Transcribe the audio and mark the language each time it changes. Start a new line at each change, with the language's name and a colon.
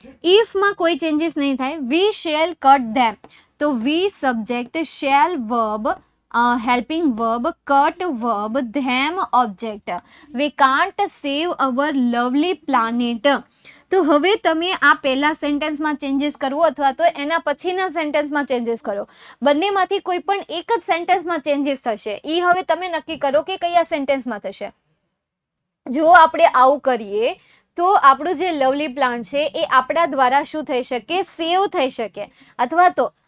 Gujarati: ઇફમાં કોઈ ચેન્જીસ નહીં થાય.
English: we shall cut them,
Gujarati: તો વી subject, shell verb,
English: helping verb,
Gujarati: cut verb, them object.
English: We can't save our lovely planet.
Gujarati: તો હવે તમે આ પહેલા સેન્ટેન્સમાં ચેન્જીસ કરવો અથવા તો એના પછીના સેન્ટેન્સમાં ચેન્જીસ કરો, બંનેમાંથી કોઈ પણ એક જ સેન્ટેન્સમાં ચેન્જીસ થશે. એ હવે તમે નક્કી કરો કે કયા સેન્ટેન્સમાં થશે. જો આપણે આવું કરીએ તો આપણું જે લવલી પ્લાન્ટ છે એ આપણા દ્વારા શું થઈ શકે? સેવ થઈ શકે, અથવા તો